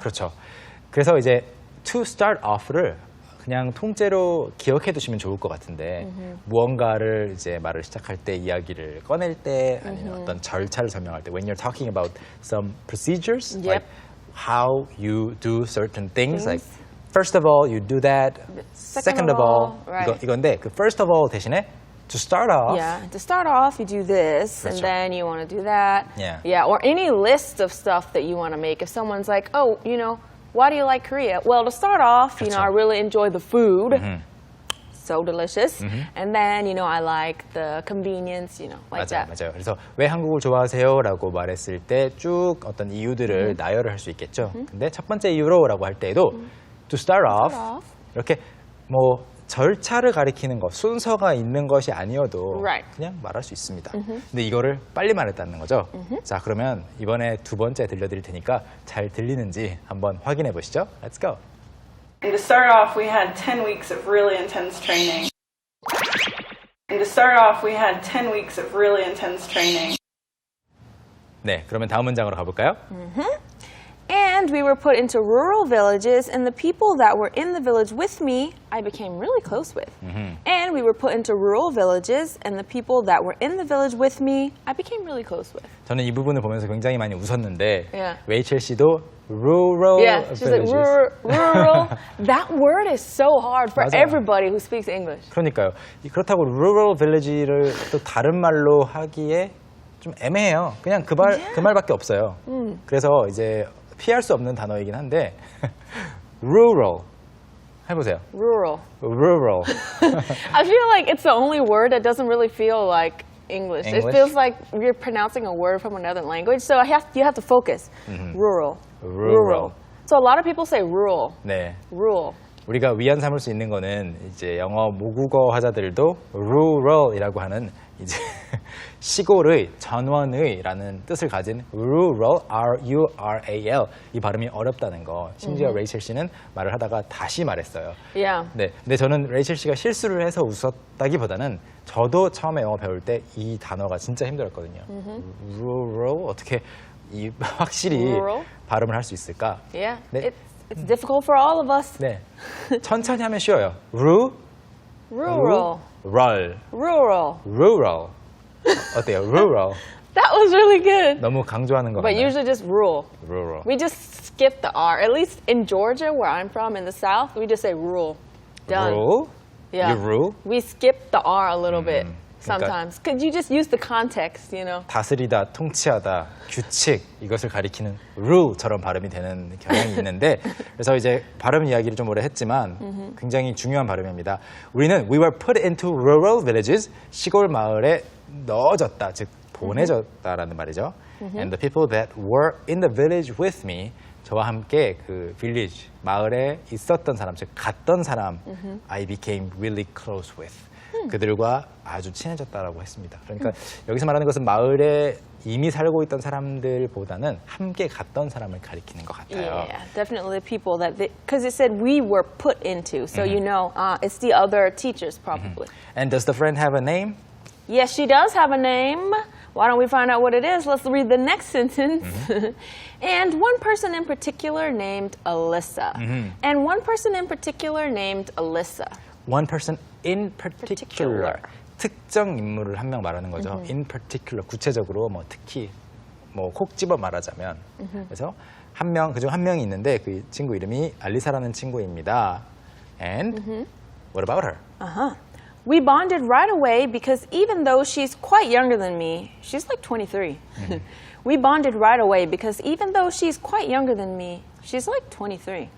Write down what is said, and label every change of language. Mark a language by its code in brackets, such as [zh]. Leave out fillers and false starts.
[ko] 그렇죠. 그래서 이제 [en] to start off [ko] 를 그냥 통째로 기억해 두시면 좋을 것 같은데 무언가를 이제 말을 시작할 때 이야기를 꺼낼 때 아니면 어떤 절차를 설명할 때 [en] when you're talking about some procedures Yep. like how you do certain things like first of all you do that second of all right. [ko] 이건데 그 [en] first of all [ko] 대신에 [en] to start off Yeah, to start off, you do this, and [ko] 그렇죠. [en] then you want to do that. Yeah. Or any list of stuff that you want to make. If someone's like, oh, why do you like Korea? Well, to start off, [ko] 그렇죠. [en] I really enjoy the food. So delicious. And then, I like the convenience, like that. [ko] 맞아요. 그래서 왜 한국을 좋아하세요?라고 말했을 때 쭉 어떤 이유들을 나열을 할 수 있겠죠. 근데 첫 번째 이유로라고 할 때에도 [en] to start off [ko] 이렇게 뭐 절차를 가리키는 것, 순서가 있는 것이 아니어도 [en] Right. [ko] 그냥 말할 수 있습니다. 근데 이거를 빨리 말했다는 거죠. 자, 그러면 이번에 두 번째 들려드릴 테니까 잘 들리는지 한번 확인해 보시죠. [en] Let's go. And to start off, we had 10 weeks of really intense training. And to start off, we had 10 weeks of really intense training. [ko] 네, 그러면 다음 문장으로 가볼까요? [en] And we were put into rural villages, and the people that were in the village with me, I became really close with. And we were put into rural villages, and the people that were in the village with me, I became really close with. [ko] 저는 이 부분을 보면서 굉장히 많이 웃었는데 [en] Yeah. [ko] 레이첼 씨도 rural [en] Yeah, she's like villages. rural. That word is so hard for [ko] 맞아요. [en] everybody who speaks English. [ko] 그러니까요. 그렇다고 rural village를 또 다른 말로 하기에 좀 애매해요. 그냥 그 말밖에 없어요. 그래서 이제 피할 수 없는 단어이긴 한데 rural 해보세요. [en] Rural. rural. I feel like it's the only word that doesn't really feel like English. It English? feels like you're pronouncing a word from another language. So you have to focus. Rural. rural. So a lot of people say rural. [ko] 네. [en] Rural. [ko] 우리가 위안 삼을 수 있는 거는 이제 영어 모국어 하자들도 rural이라고 하는 이제 시골의 전원의라는 뜻을 가진 rural, R-U-R-A-L 이 발음이 어렵다는 거. 심지어 레이첼 씨는 말을 하다가 다시 말했어요. [en] Yeah. [ko] 네, 근데 저는 레이첼 씨가 실수를 해서 웃었다기보다는 저도 처음에 영어 배울 때 이 단어가 진짜 힘들었거든요. rural 어떻게 확실히 [en] Rural? [ko] 발음을 할 수 있을까? [en] Yeah. [ko] 네. [en] It's difficult for all of us. [ko] 네, 천천히 하면 쉬워요. [en] Rural. rural, Rural. rural. 어때요? rural. That was really good. [ko] 너무 강조하는 거 [en] But [ko] 같나요? [en] usually just rural. rural. We just skip the R. At least in Georgia, where I'm from, in the South, we just say rural. Done. rule? Yeah. You rule? We skip the R a little bit sometimes. Because you just use the context, [ko] 다스리다, 통치하다, 규칙 이것을 가리키는 rule처럼 발음이 되는 경향이 있는데 그래서 이제 발음 이야기를 좀 오래 했지만 굉장히 중요한 발음입니다. 우리는 [en] we were put into rural villages [ko] 시골 마을에 넣어졌다, 즉 보내졌다라는 말이죠. [en] And the people that were in the village with me [ko] 저와 함께 그 village 마을에 있었던 사람, 즉 갔던 사람 [en] I became really close with [ko] 그들과 아주 친해졌다라고 했습니다. 그러니까 여기서 말하는 것은 마을에 이미 살고 있던 사람들보다는 함께 갔던 사람을 가리키는 것 같아요. [en] Yeah, definitely the people that, because it said we were put into, so it's the other teachers probably. And does the friend have a name? Yes, she does have a name. Why don't we find out what it is? Let's read the next sentence. And one person in particular named Alyssa. And one person in particular named Alyssa. One person in particular. [ko] 특정 인물을 한 명 말하는 거죠. In particular, 구체적으로 뭐 특히 뭐 콕 집어 말하자면 그래서 한 명, 그중 한 명이 있는데 그 친구 이름이 알리사라는 친구입니다. [en] And what about her? We bonded right away because even though she's quite younger than me, she's like 23. We bonded right away because even though she's quite younger than me, she's like 23.